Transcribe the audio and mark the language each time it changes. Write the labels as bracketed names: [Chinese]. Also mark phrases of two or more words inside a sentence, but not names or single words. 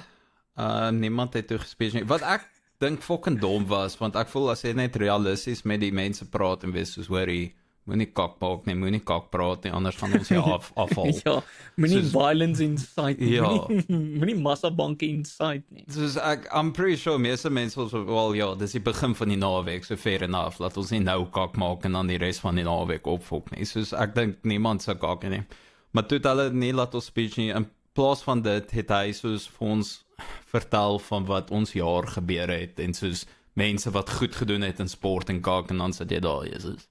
[Afrikaans] Niemand het toe gespeech nie. Wat ek dink fucking dom was, want ek voel as jy net realisties met die mense praat en wees soos hoorie, moenie kak maak nie, moenie kak praat nie, anders gaan ons jou afval. Ja, moenie Soos- violence inside nie. Ja. Moenie massabanke inside nie. Soos [English] I'm pretty sure [Afrikaans] meeste mense was wel ja, dis die begin van die naweek, [English] so fair enough, [Afrikaans] laat ons nie nou kak maak en dan die res van die naweek opfok nie. Soos ek dink niemand sou kak nie. Maar toe het hulle nie laat ons speech nie. In plaas van dit het hy soos vir ons vertel van wat ons jaar gebeur het en soos mense wat goed gedoen het in sport en kak en dan sit jy daar, Jesus.